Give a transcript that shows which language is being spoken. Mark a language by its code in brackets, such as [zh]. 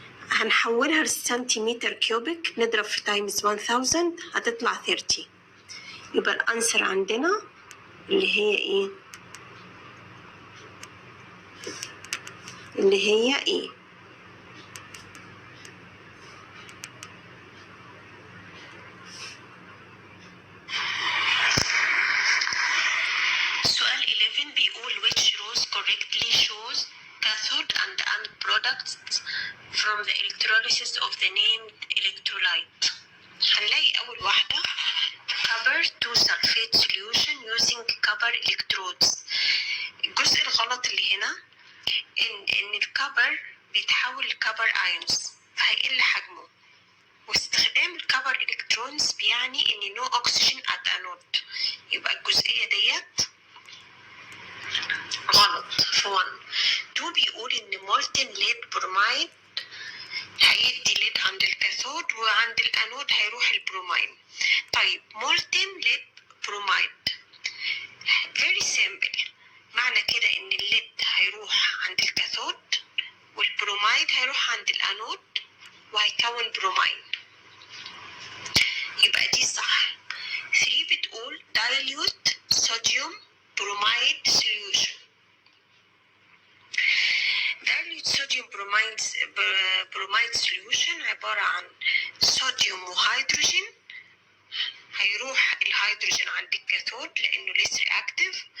[ar] هنحولها لسنتيمتر كيوبيك نضرب في تايمز 1000 هتطلع 30. يبقى الانسر عندنا اللي هي ايه؟ اللي هي ايه؟ سؤال 11 بيقول [en] which rows correctly shows cathode and anode products from the electrolysis of the named electrolyte. [ar] هنلاقي أول واحدة [en] copper 2 sulfate solution using copper electrodes. [ar] الجزء الغلط اللي هنا إن الكبر بيتحول لكبر ايونز فهيقل حجمه، واستخدام الكبر الكترونز بيعني إن [en] no oxygen at anode. [ar] يبقى الجزئية ديت غلط في 1. 2 بيقول إن molten lead bromide هيدي ليد عند الكاثود وعند الانود هيروح البرومين. طيب molten lead bromide [en] very simple، [ar] معنى كده ان الليد هيروح عند الكاثود والبروميد هيروح عند الانود وهيكون برومين. يبقى دي صح. [en] 3 [ar] بتقول [en] dilute sodium bromide solution. [ar] dilute sodium bromide solution عبارة عن صوديوم وهيدروجين، هيروح الهيدروجين عند الكاثود لأنه [en] less reactive